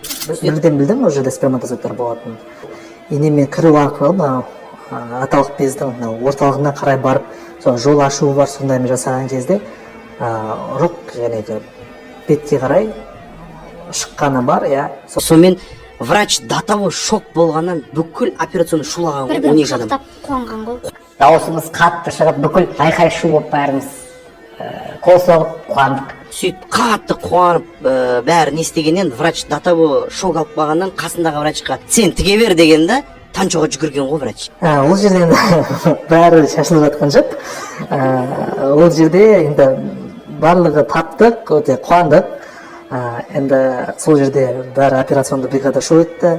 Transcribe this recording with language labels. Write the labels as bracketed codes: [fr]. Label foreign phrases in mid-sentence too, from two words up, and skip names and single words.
[kk] Бірден білдім ол жерде сперматозоидтар болатынын. Инемен кіру арқылы мына аталық бездің орталығына қарай барып, сол жол ашуы бар, сондаймен жасаған кезде ұрық жәнегі бетке қарай шыққаны бар, иә. Сонымен [ru] врач до того шок [kk] болғаннан бүкіл операционный шулаған ғой, 12 адам. құшақтап қуанған ғой. Дауысымыз қатты шығып, бүкіл айқай шу болып бәріміз қол соғып қуандық. Сөйтіп қатты қуанып бәрі не істегеннен [ru] врач до того шок [kk] алып қалғаннан қасындағы врачқа сен тіге бер дегенде танчоға жүгірген ғой врач. Ол жерден бәрі шашылып жатқан жоқ. Ол жерде енді барлығы таптық, өте қуандық. Енді сол жерде бәрі операционды бригада шоу етті.